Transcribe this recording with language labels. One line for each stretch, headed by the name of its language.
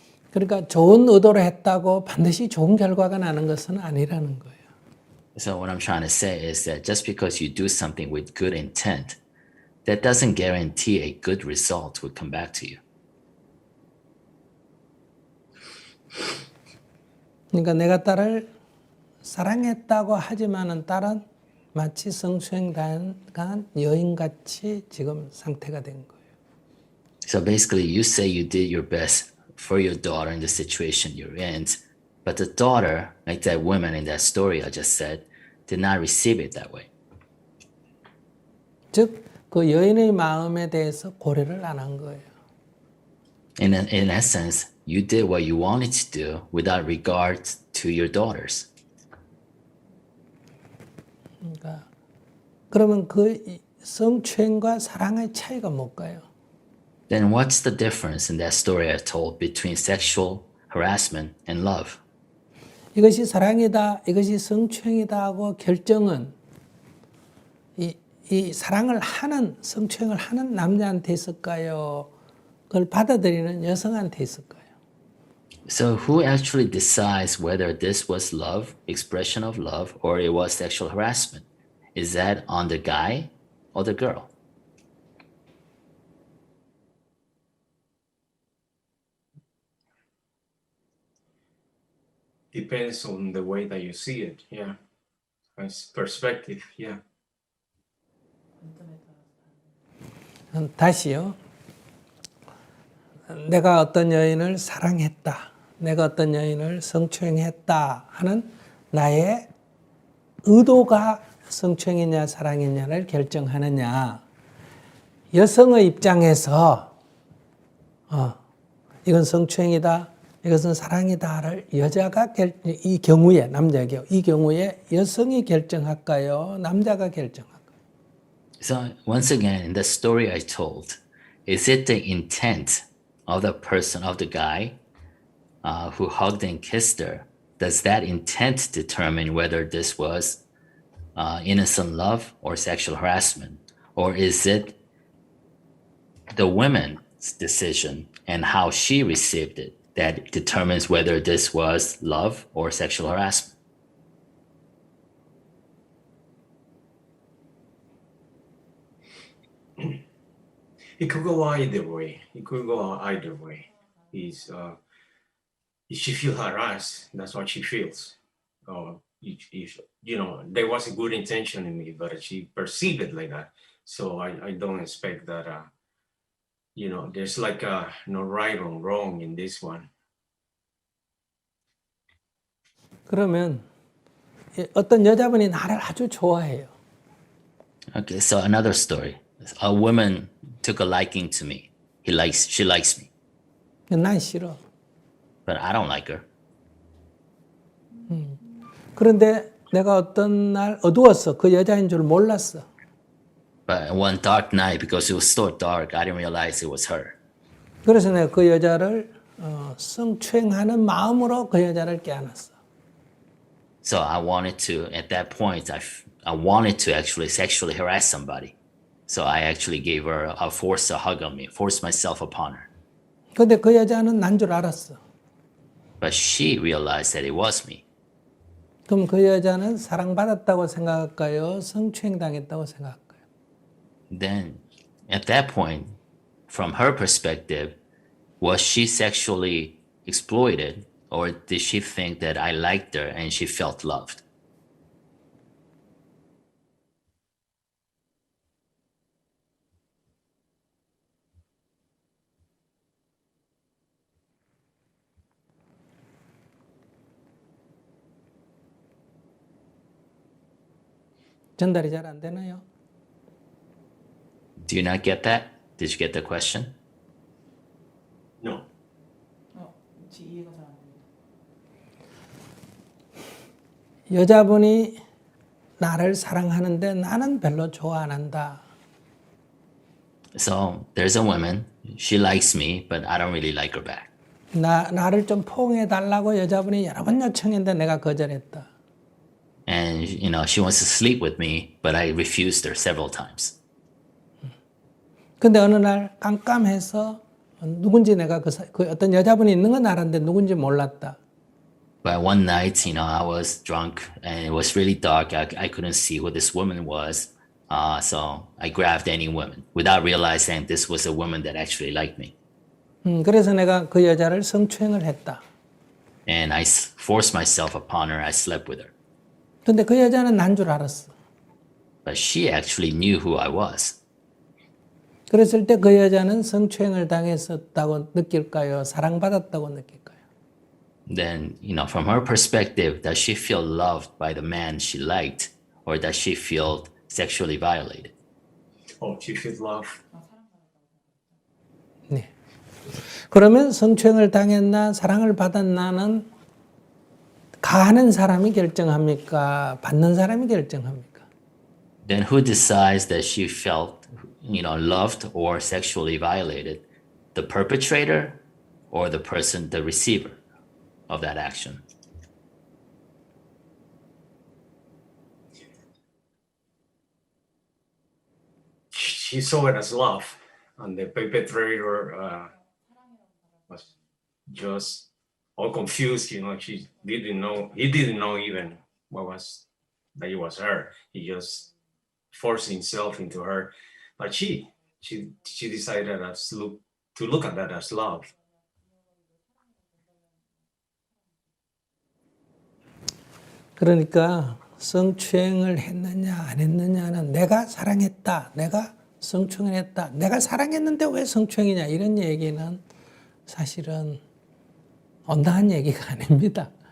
Korean: 그러니까 좋은 의도로 했다고 반드시 좋은 결과가 나는 것은 아니라는 거예요.
English: So what I'm trying to say is that just because you do something with good intent, that doesn't guarantee a good result will come back to you.
Korean: 그러니까 내가 딸을 사랑했다고 하지만은 딸은 마치 성추행 당한 여인같이 지금 상태가 된 거예요.
English: So basically, you say you did your best for your daughter in the situation you're in, but the daughter, like that woman in that story I just said, did not receive it that way.
Korean: 즉, 그 여인의 마음에 대해서 고려를 안 한 거예요.
English: In essence, you did what you wanted to do without regard to your daughters.
Korean: 그러니까 그러면 그 성추행과 사랑의 차이가 뭘까요?
English: Then what's the difference in that story I told between sexual harassment and love? 이것이 사랑이다, 이것이 성추행이다 하고 결정은 이 사랑을 하는, 성추행을 하는 남자한테 있을까요? 그걸 받아들이는 여성한테 있을까요? So who actually decides whether this was love, expression of love, or it was sexual harassment? Is that on the guy or the girl? Depends on the way that you see it. Yeah. It's perspective. Yeah.
Korean: 다시요. 내가 어떤 여인을 사랑했다. 내가 어떤 여인을 성추행했다 하는 나의 의도가 성추행이냐 사랑이냐를 결정하느냐. 여성의 입장에서 이건 성추행이다. 이것은 사랑이다를 여자가 이 경우에 남자의 경우 이 경우에 여성이 결정할까요? 남자가 결정할까요?
English: So once again, in the story I told, is it the intent of the person, of the guy who hugged and kissed her? Does that intent determine whether this was innocent love or sexual harassment? Or is it the woman's decision and how she received it that determines whether this was love or sexual harassment? It could go either way. It could go either way. Is if she feel harassed, that's what she feels. If, there was a good intention in me, but she perceived it like that. So I don't expect that. There's like no right or wrong in this one.
Korean: 그러면 어떤 여자분이 나를 아주 좋아해요.
English: Okay, so another story. A woman took a liking to me. She likes me,
Korean: 난 싫어.
English: but I don't like her.
Korean: 그런데 내가 어떤 날 어두웠어. 그 여자인 줄 몰랐어.
English: But one dark night, because it was so dark, I didn't realize it was her.
Korean: 그래서 내가 그 여자를 성추행하는 마음으로 그 여자를 껴안았어.
English: So I wanted to, at that point, I wanted to actually sexually harass somebody. So I actually gave her a forced a hug on me, forced myself upon her.
Korean: 근데 그 여자는 난 줄 알았어.
English: But she realized that it was me.
Korean: 그럼 그 여자는 사랑받았다고 생각할까요? 성추행당했다고 생각할까요?
English: Then at that point, from her perspective, was she sexually exploited, or did she think that I liked her and she felt loved?
Korean: 전달이 잘 안 되나요?
English: Do you not get that? Did you get the question? No.
Korean: 여자분이 나를 사랑하는데 나는 별로 좋아 안 한다.
English: So there's a woman, she likes me, but I don't really like her back.
Korean: 나를 좀 포옹해 달라고 여자분이 여러 번 요청했는데 내가 거절했다.
English: And she wants to sleep with me, but I refused her several times.
Korean: 근데 어느 날 깜깜해서 누군지 내가 그 어떤 여자분이 있는 건 알았는데 누군지 몰랐다.
English: But one night, I was drunk and it was really dark. I couldn't see who this woman was. So I grabbed any woman without realizing this was a woman that actually liked me.
Korean: 그래서 내가 그 여자를 성추행을 했다.
English: And I forced myself upon her. I slept with her.
Korean: 근데 그 여자는 난 줄 알았어.
English: But she actually knew who I was.
Korean: 그랬을 때 그 여자는 성추행을 당했었다고 느낄까요? 사랑받았다고 느낄까요?
English: Then, from her perspective, does she feel loved by the man she liked, or does she feel sexually violated? Oh, she feels love.
Korean: 네. 그러면 성추행을 당했나 사랑을 받았나는 가하는 사람이 결정합니까? 받는 사람이 결정합니까?
English: Then who decides that she felt, loved or sexually violated? The perpetrator or the person, the receiver of that action? She saw it as love, and the perpetrator was just all confused. She didn't know. He didn't know even that it was her. He just forced himself into her, but she decided to look at that as love.
Korean: 그러니까 성추행을 했느냐 안 했느냐는 내가 사랑했다, 내가 성추행을 했다, 내가 사랑했는데 왜 성추행이냐 이런 얘기는 사실은 온당한 얘기가 아닙니다.